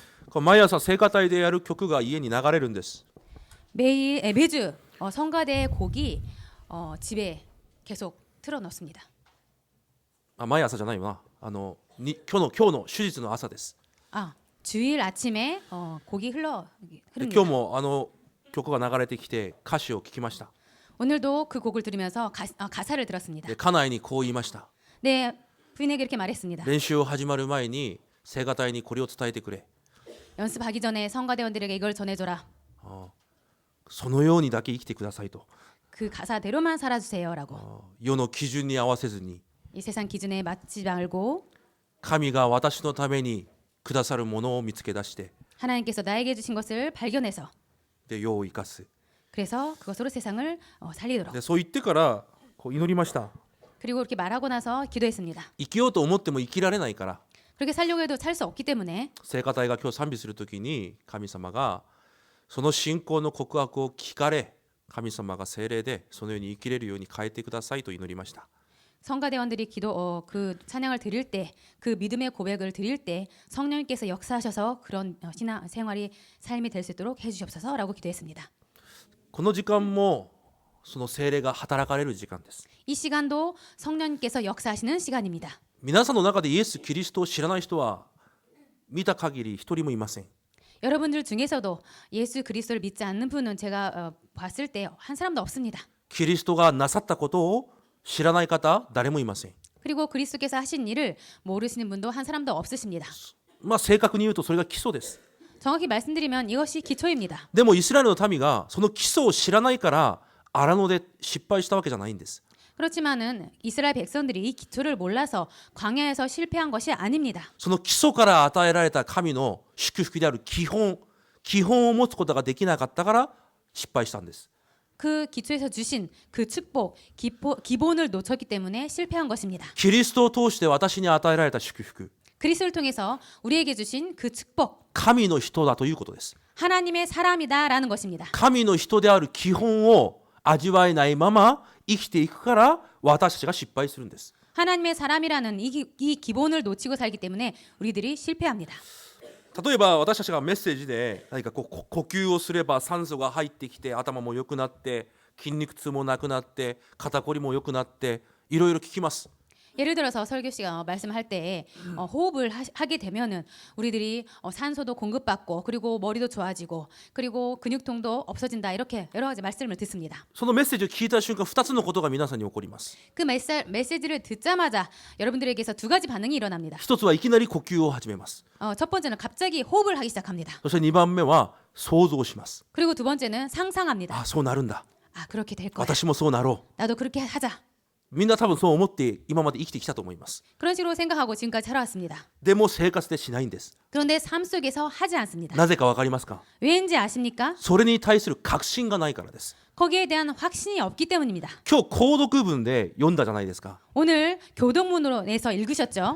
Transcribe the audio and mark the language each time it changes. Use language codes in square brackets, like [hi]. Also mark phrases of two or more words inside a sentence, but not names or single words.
[ja] 毎朝聖歌隊でやる曲が家に流れるんです。 [ko] 매주 성가대 곡이 집에 계속 틀어놓습니다. [ja] 毎朝じゃないよな。今日の手術の朝です。 [ko] 주일 아침에 곡이 [ja] 今 [ko] 흐릅니다. [ja] 日も曲が流れてきて歌詞を聞きました。 [ko] 오늘도 그 곡을 들으면서 가사를 들었습니다. [ja] で家内にこう言いました。 [ko] 네, 부인에게 이렇게 말했습니다. [ja] 練習を始まる前に聖歌隊にこれを伝えてくれ。 [ko] 연습하기 전에 성가대원들에게 이걸 전해줘라. [ja] そのようにだけ生きてくださいと。 [ko] 그 가사대로만 살아주세요라고. [ja] 世の基準に合わせずに [ko] 이 세상 기준에 맞지 말고 [ja] 神が私のためにくださるものを見つけ出して [ko] 하나님께서 나에게 주신 것을 발견해서 [ja] で世を生かす。 [ko] 그래서 그것으로 세상을 살리도록. [ja] でそう言ってからこう祈りました。 [ko] 그리고 이렇게 말하고 나서 기도했습니다. [ja] 生きようと思っても生きられないから [ko] 그렇게 살려고 해도 살 수 없기 때문에 [ja] 聖歌隊が今日賛美するときに神様がその信仰の告白を聞かれ、神様が聖霊でそのように生きれるように変えてくださいと祈りました。 [ko] 성가대원들이 그 찬양을 드릴 때, 그 믿음의 고백을 드릴 때 성령님께서 역사하셔서 그런 신앙 생활이 삶이 될 수 있도록 해주시옵소서라고 기도했습니다. [ja] この時間もその聖霊が働かれる時間です。 [ko] 이 시간도 성령님께서 역사하시는 시간입니다. [ja] 皆さんの中でイエス・キリストを知らない人は見た限り一人もいません。 [ko] 여러분들 중에서도 예수 그리스도를 믿지 않는 분은 제가 봤을 때 한 사람도 없습니다. [ja] キリストがなさったことを知らない方誰もいません。 [ko] 그리고 그리스도께서 하신 일을 모르시는 분도 한 사람도 없으십니다. [ja] 正確に言うとそれが基礎です。 [ko] 정확히 말씀드리면 이것이 기초입니다. [ja] でもイスラエルの民がその基礎を知らないから荒野で失敗したわけじゃないんです。 [ko] 그렇지만은 이스라엘 백성들이 이 기초를 몰라서 광야에서 실패한 것이 아닙니다. [ja] その基礎から与えられた神の祝福である基本を持つことができなかったから失敗したんです。 [ko] 그 기초에서 주신 그 축복, 기본을 놓쳤기 때문에 실패한 것입니다. [ja] キリストを通して私に与えられた祝福、 [ko] 그리스도를 통해서 우리에게 주신 그 축복, [ja] 神の人だということです。 [ko] 하나님의 사람이다라는 것입니다. [ja] 神の人である基本を味わえないまま生きていくから私たちが失敗するんです。 [ko] 하나님의 사람이라는 이 기본을 놓치고 살기 때문에 우리들이 실패합니다. [ja] 例えば私たちがメッセージで何か呼吸をすれば酸素が入ってきて頭も良くなって筋肉痛もなくなって肩こりも良くなっていろいろ聞きます。 [ko] 예를 들어서 설교 씨가 말씀할 때 호흡을 하게 되면은 우리들이 산소도 공급받고 그리고 머리도 좋아지고 그리고 근육통도 없어진다 이렇게 여러 가지 말씀을 듣습니다. [ja] そのメッセージを聞いた瞬間2つのことが皆さんに起こります。 [ko] 그 메시지를 듣자마자 여러분들에게서 두 가지 반응이 일어납니다. [ja] 一つはいきなり呼吸を始めます。 [ko] 첫 번째는 갑자기 호흡을 하기 시작합니다. [ja] そして2番目は想像します。 [ko] 그리고 두 번째는 상상합니다. [ja] あ、そうなるんだ。 [ko] 그렇게 될 거야. [ja] 私もそうなろ [ko] 나도 그렇게 하자. [ja] う。みんな多分そう思って今まで生きてきたと思います。 [ko] 그런 식으로 생각하고 지금까지 살아왔습니다. [ja] でも生活でしないんです。 [ko] 그런데 삶 속에서 하지 않습니다. [ja] なぜかわかりますか？ [ko] 왜인지 아십니까? [ja] それに対する確信がないからです。 [ko] 거기에 대한 확신이 없기 때문입니다. [ja] 今日購読文で読んだじゃないですか。 [ko] 오늘 교동문으로 내서 읽으셨죠?